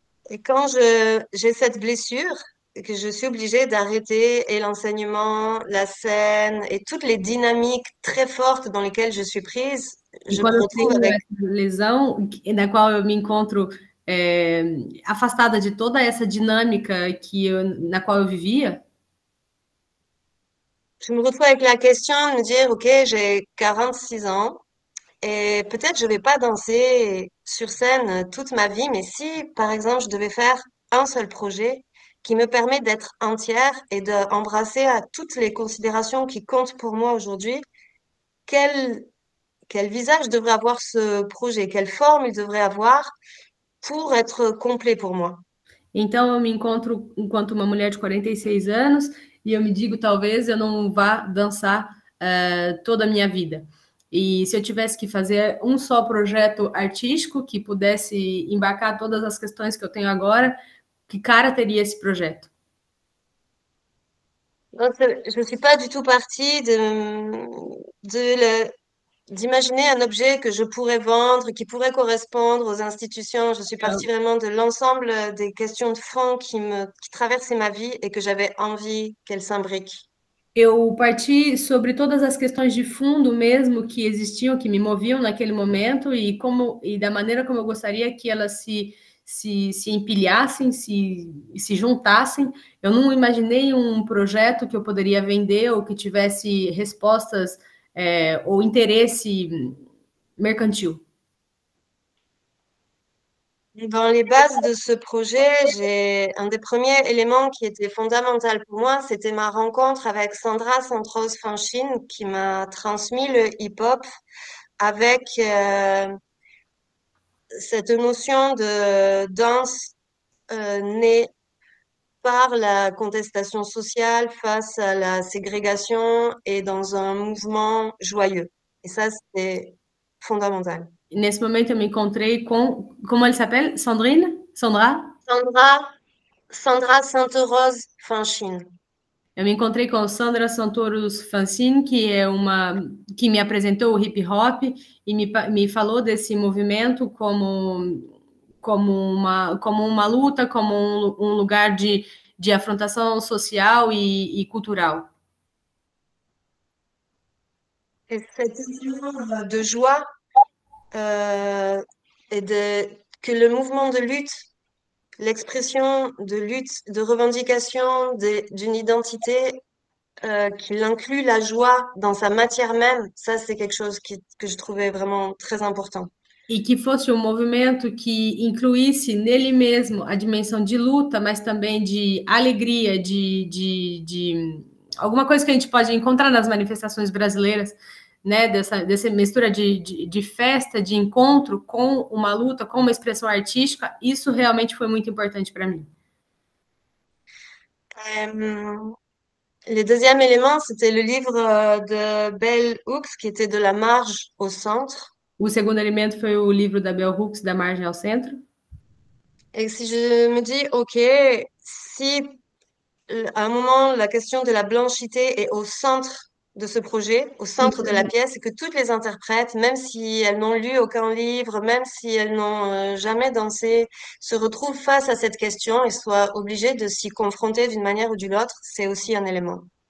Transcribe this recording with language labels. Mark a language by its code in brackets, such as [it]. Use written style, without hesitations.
[fr] Et quand j'ai cette blessure, que je suis obligée d'arrêter et l'enseignement, la scène et toutes les dynamiques très fortes dans lesquelles je suis prise, je me retrouve avec [pt] essa lesão, na qual eu me encontro afastada de toda essa dinâmica na qual eu vivia. [fr] Je me retrouve avec la question de me dire, OK, j'ai 46 ans et peut-être je vais pas danser sur scène toute ma vie, mais si, par exemple, je devais faire un seul projet qui me permet d'être entière et d'embrasser à toutes les considérations qui comptent pour moi aujourd'hui, quel visage devrait avoir ce projet? Quelle forme il devrait avoir pour être complet pour moi? [pt] Então, eu me encontro enquanto uma mulher de 46 anos e eu me digo, talvez eu não vá dançar toda a minha vida. E se eu tivesse que fazer um só projeto artístico que pudesse embarcar todas as questões que eu tenho agora, que cara teria esse projeto? [fr] Donc, je ne suis pas du tout partie d'imaginer un objet que je pourrais vendre, qui pourrait correspondre aux institutions. Je suis partie vraiment de l'ensemble des questions de fond qui traversaient ma vie et que j'avais envie qu'elles s'imbriquent. [pt] Eu parti sobre todas as questões de fundo mesmo que existiam, que me moviam naquele momento e da maneira como eu gostaria que elas se empilhassem, se juntassem. Eu não imaginei um projeto que eu poderia vender ou que tivesse respostas ou interesse mercantil. [fr] Dans les bases de ce projet, un des premiers éléments qui était fondamental pour moi, c'était ma rencontre avec Sandra Santos-Fanchine qui m'a transmis le hip-hop avec cette notion de danse née par la contestation sociale face à la ségrégation et dans un mouvement joyeux. Et ça, c'était fondamental. [pt] Nesse momento, eu me encontrei com... Como ele [fr] s'appelle? [pt] Sandrine? Sandra? Sandra Santos-Fanchine. Eu me encontrei com Sandra Santoros Fanzine, que me apresentou o hip hop e me falou desse movimento como uma luta, como um lugar de afrontação social e cultural. [fr] Et cette idée de joie que le mouvement de lutte, l'expression de lutte, de revendication d'une identité qu'il inclut la joie dans sa matière même, ça c'est quelque chose que je trouvais vraiment très important. [pt] E que fosse um movimento que incluísse nele mesmo a dimensão de luta, mas também de alegria, de alguma coisa que a gente pode encontrar nas manifestações brasileiras, né? Dessa mistura de festa, de encontro com uma luta, com uma expressão artística. Isso realmente foi muito importante para mim. [fr] Le deuxième élément, c'était le livre de Bell Hooks, qui était De la marge au centre. [pt] O segundo elemento foi o livro da Bell Hooks, Da margem ao centro. [fr] Et si je me dis, OK, si à un moment la question de la blanchité est au centre de ce projet, au centre de la pièce, et que toutes les interprètes, même si elles n'ont lu aucun livre, même si elles n'ont jamais dansé, se retrouvent face à cette question et soient obligées de s'y confronter d'une manière ou d'une autre, c'est aussi un élément.